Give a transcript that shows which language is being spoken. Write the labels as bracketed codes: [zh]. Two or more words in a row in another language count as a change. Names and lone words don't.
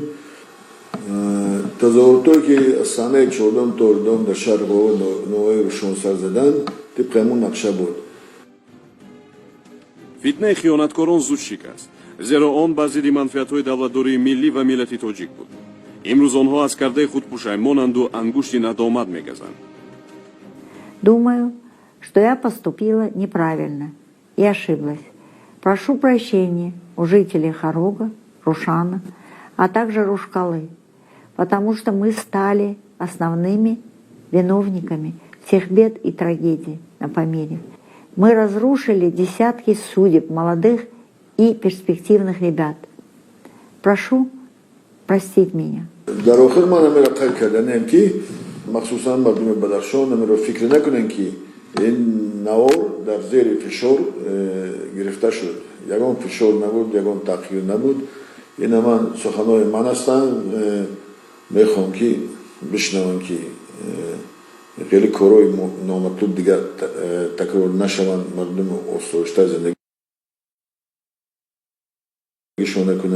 [tg] тазоҳуротое ки аз санаи 14 то 14 дар шаҳри ноҳияи Рӯшон сар задан, тибқи ҳамон нақша буд. фитнаи хиёнаткорон зуд шикаст, зеро он ба зидди манфиатҳои давлатдории миллӣ ва миллати тоҷик буд. имрӯз онҳо аз кардаи худ пушаймонанду ангушти надомат мегазанд. [ru] Думаю, что я поступила неправильно и ошиблась. Прошу прощения у жителей Хорога, Рушана, а также Рушкалы, потому что мы стали основными виновниками всех бед и трагедий на Памире. Мы разрушили десятки судеб молодых и перспективных ребят. Прошу простить меня. [tg] Дар охир ман ҳамаро тарк карданим, ки махсусан мардуми Бадахшон ҳамаро фикр накунан, ки ин навор дар зери фишор гирифта шуд. Ягон фишор набуд, ягон тағйир набуд. Ин ман суханҳои ман ҳастанд. Мехоҳам, ки бишнаванд, ки хеле корҳои номатлуб дигар такрор нашаванд, мардум осоиштар зиндагиашон накунанд.